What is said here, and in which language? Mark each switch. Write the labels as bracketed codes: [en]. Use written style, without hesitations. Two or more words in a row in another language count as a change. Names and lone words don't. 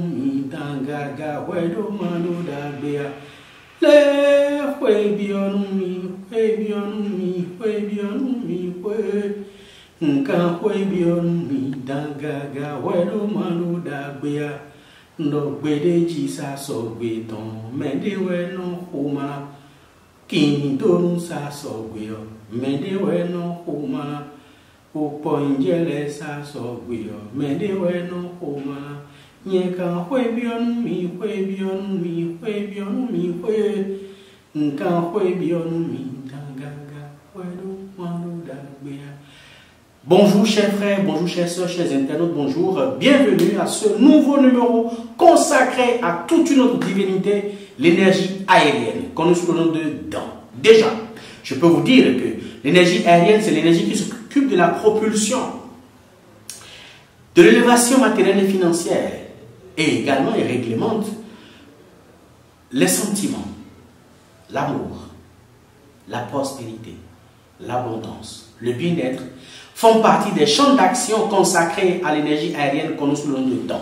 [fon] mi dangaga hwe do manu dagbea le hwe bionu mi hwe bionu mi hwe bionu mi hwe nka hwe bionu mi dangaga hwe do manu dagbea ndo gbede jisa so gbe ton mende we no homa Kini donu sa sogwio, medewe no homa. Upo injele sa sogwio, medewe no homa. Nyeka hwe bionu mi, hwe bionu mi, hwe bionu mi, hwe. Nka hwe bionu mi, dangaga, hwe do manu dagbea. [fr] Bonjour chers frères, bonjour chers sœurs, chers internautes, bonjour. Bienvenue à ce nouveau numéro consacré à toute une autre divinité, l'énergie aérienne, connue sous le nom de Dan. Déjà, je peux vous dire que l'énergie aérienne, c'est l'énergie qui s'occupe de la propulsion, de l'élévation matérielle et financière, et également elle réglemente les sentiments, l'amour, la prospérité, l'abondance, le bien-être, font partie des champs d'action consacrés à l'énergie aérienne connue sous le nom de Dan.